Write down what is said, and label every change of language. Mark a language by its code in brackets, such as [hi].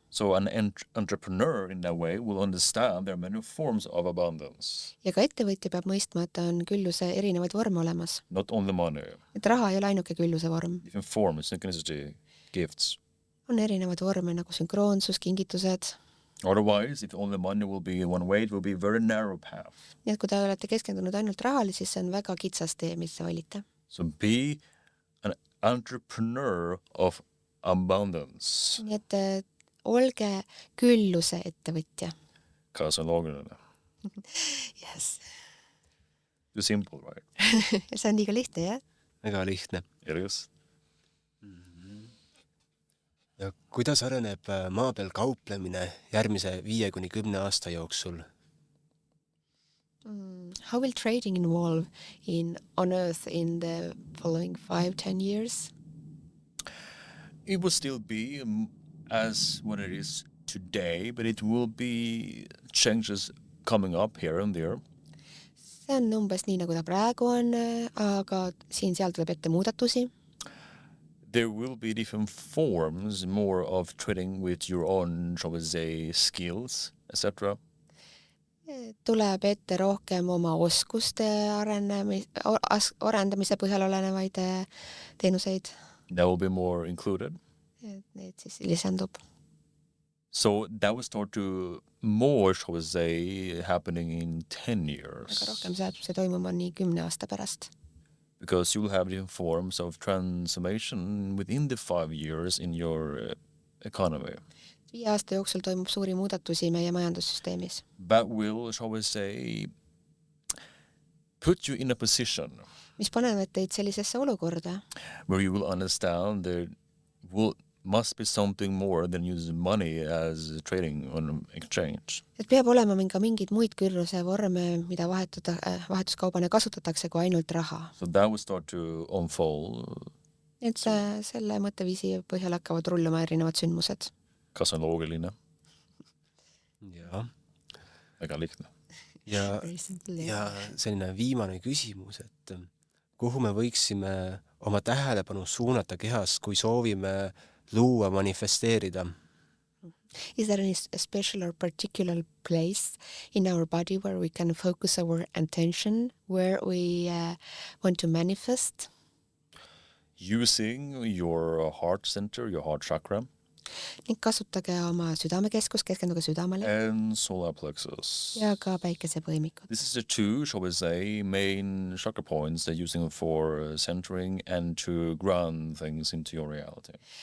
[en] So an entrepreneur in that way will understand there are many forms of abundance. [et] Ja ka ettevõtja peab mõistma, et on külluse erinevaid vorme olemas. [en] Not only money, [et] Et raha ei ole ainuke külluse vorm. [en] different forms, synchronicity, gifts. [et] On erinevaid vorme nagu sünkroonsus, kingitused. [en] Otherwise, if only money will be one way, it will be a very narrow path. [et] Nii et kui te olete keskendunud ainult rahale, siis see on väga kitsas tee, mis te valite. [en] So be an entrepreneur of abundance. [et] Nii et olge külluse ettevõtja. Kas on loogiline. [en] Yes. Too simple, right? [et] See on liiga lihtne, jah? väga lihtne. [en] It is. [et] Ja kuidas areneb maa peal kauplemine järgmise 5-10 aasta jooksul? [en] How will trading evolve on Earth in the following 5-10 years? It will still be as what it is today, but it will be changes coming up here and there. [et] See on umbes nii, nagu ta praegu on, aga siin-seal tuleb ette muudatusi. [en] There will be different forms, more of trading with your own, shall we say, skills, etc. [et] Tuleb ette rohkem oma oskuste arendamise põhjal olenevaid teenuseid. [en] That will be more included. [et] Need siis lisandub. [en] So that will start to more, shall we say, happening in 10 years. [et] Aga rohkem saab see toimuma nii 10 aasta pärast. [en] Because you will have different forms of transformation within the 5 years in your economy. [et] 5 aasta jooksul toimub suuri muudatusi meie majandussüsteemis. [en] That will, shall we say, put you in a position [et] mis panevad teid sellisesse olukorda, [en] where you will understand there must be something more than using money as trading on exchange. [et] et peab olema mingid muid külluse vorme, mida vahetuskaubana kasutatakse kui ainult raha. [en] So that will start to unfold. [et] Et selle mõtteviisi põhjal hakkavad rulluma erinevad sündmused. Kas on loogiline? Ja. Väga lihtne. Ja selline viimane küsimus, et kuhu me võiksime oma tähelepanu suunata kehas, kui soovime luua, manifesteerida? [en] Is there any special or particular place in our body where we can focus our attention, where we want to manifest? Using your heart center, your heart chakra. [et] Ning kasutage oma südamekeskust, keskenduge südamele. [en] And solar plexus. [et] Ja ka päikesepõimikud. [en] This is the two, shall we say, main chakra points that using for centering and to ground things into your reality.